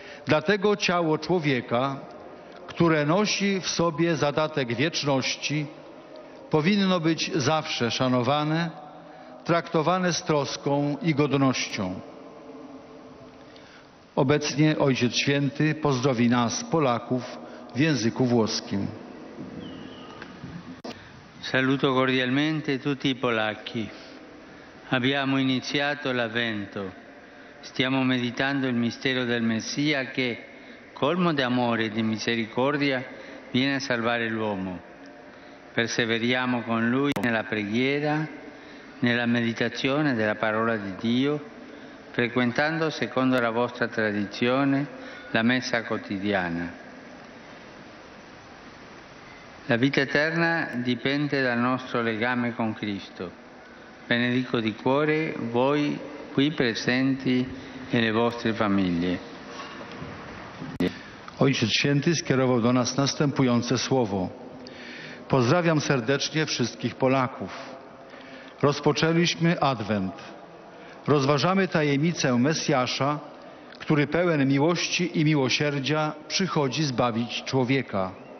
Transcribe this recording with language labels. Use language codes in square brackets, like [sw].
[pl] Dlatego ciało człowieka, które nosi w sobie zadatek wieczności, powinno być zawsze szanowane, traktowane z troską i godnością. Obecnie Ojciec Święty pozdrowi nas, Polaków, w języku włoskim. [it] Saluto cordialmente tutti i polacchi. Abbiamo iniziato l'Avvento. Stiamo meditando il mistero del Messia che, colmo di amore e di misericordia, viene a salvare l'uomo. Perseveriamo con Lui nella preghiera, nella meditazione della parola di Dio, frequentando, secondo la vostra tradizione, la messa quotidiana. La vita eterna dipende dal nostro legame con Cristo. Benedico di cuore voi qui presenti e le vostre famiglie. [pl] Ojciec Święty skierował do nas następujące słowo. Pozdrawiam serdecznie wszystkich Polaków. Rozpoczęliśmy Adwent. Rozważamy tajemnicę Mesjasza, który pełen miłości i miłosierdzia przychodzi zbawić człowieka.